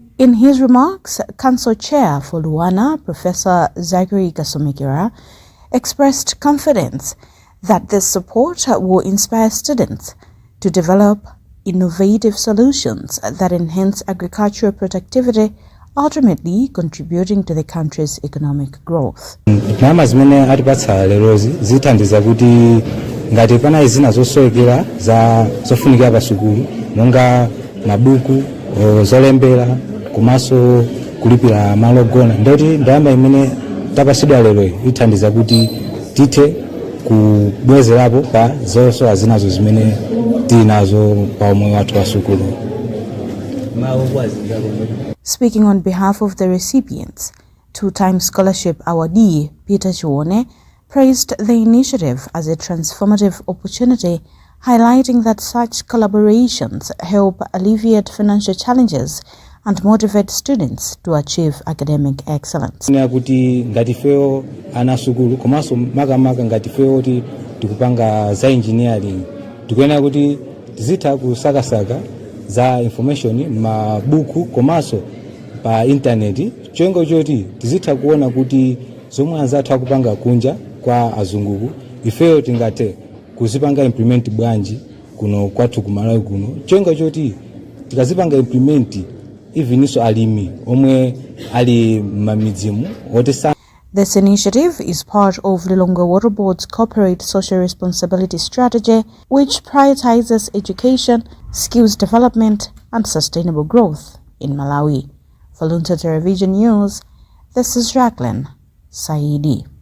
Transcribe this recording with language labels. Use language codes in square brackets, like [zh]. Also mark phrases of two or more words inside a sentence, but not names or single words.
[en] In his remarks, Council Chair for Luana, Professor Zachary Kasumikira, expressed confidence that this support will inspire students to develop innovative solutions that enhance agricultural productivity, ultimately contributing to the country's economic growth. [ny] Nama zimene atipatsa lerozi zithandiza kuti ngati pana izina zosowekera za zofunikira pa sukulu monga mabuku zolembera komanso kulipira malo ogona ndoti ndalama imene tapatsidwa lero ithandiza kuti tithe kubwezerapo pa zosowa zinazo zimene tinazo pa umoyo wathu wa sukulu. [en] Speaking on behalf of the recipients, two-time scholarship awardee Peter Chiwone praised the initiative as a transformative opportunity, highlighting that such collaborations help alleviate financial challenges and motivate students to achieve academic excellence. [ny] Kuti ngati feo ana sukulu komanso makamaka ngati feo kuti tikupanga za engineering tikuyenera kuti tizitha kusakasaka za information mabuku komanso pa internet cholinga choti tizitha kuona kuti zomwe anzathu akupanga kunja kwa azunguku ifeyo tingathe kuzipanga implement bwanji kuno kwathu kumalawi kuno cholinga choti tikazipanga implement ivinso alimi omwe ali mamidzimu otesa. [en] This initiative is part of Lilongwe Water Board's corporate social responsibility strategy, which prioritizes education, skills development, and sustainable growth in Malawi. For Luntha Television News, this is Jacqueline Saidi.